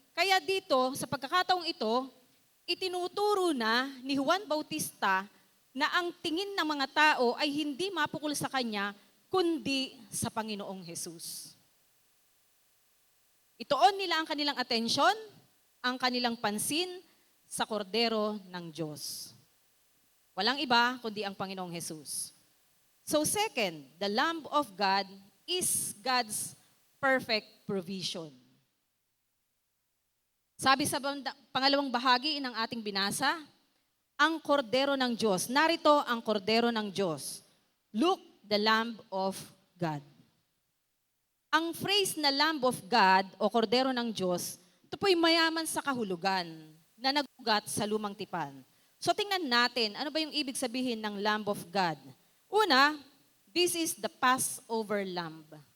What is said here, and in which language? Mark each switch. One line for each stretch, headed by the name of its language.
Filipino: Kaya dito, sa pagkakataong ito, itinuturo na ni Juan Bautista na ang tingin ng mga tao ay hindi mapukol sa kanya, kundi sa Panginoong Jesus. Itoon nila ang kanilang atensyon, ang kanilang pansin sa kordero ng Diyos. Walang iba kundi ang Panginoong Jesus.
English: So second, the Lamb of God is God's perfect provision.
Filipino: Sabi sa pangalawang bahagi ng ating binasa, ang kordero ng Diyos. Narito ang kordero ng Diyos.
English: Look, the Lamb of God.
Filipino: Ang phrase na Lamb of God o kordero ng Diyos, ito po'y mayaman sa kahulugan na nagugat sa lumang tipan. So tingnan natin, ano ba yung ibig sabihin ng Lamb of God?
English: Una, this is the Passover Lamb.